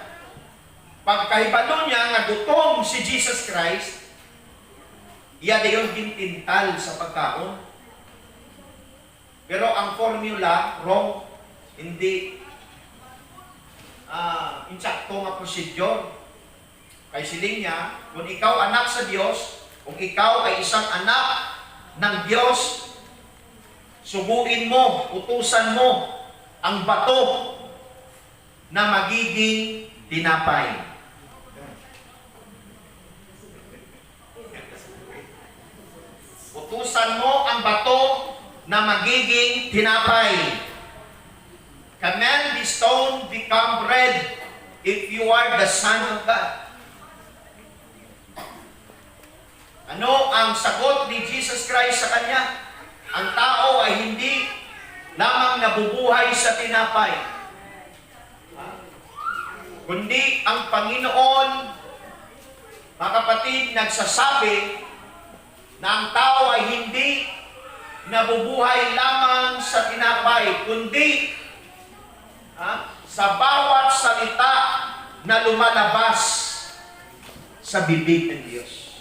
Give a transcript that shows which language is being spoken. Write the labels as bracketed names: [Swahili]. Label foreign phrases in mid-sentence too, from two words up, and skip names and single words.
[Hiligaynon] Pagkahibalo niya nga gutom si Jesus Christ, iya dayon gintintal sa pagkaon. Pero ang formula, wrong, hindi insakto nga procedure. Kay siling niya, kung ikaw anak sa Diyos, [Filipino] kung ikaw ay isang anak ng Diyos, subuin mo, utusan mo ang bato na magiging tinapay. Utusan mo ang bato na magiging tinapay. [English] Command the stone become bread if you are the Son of God. [Filipino] Ano ang sagot ni Jesus Christ sa kanya? Ang tao ay hindi lamang nabubuhay sa tinapay, kundi ang Panginoon, mga kapatid, nagsasabi na ang tao ay hindi nabubuhay lamang sa tinapay, kundi sa bawat salita na lumalabas sa bibig ng Diyos.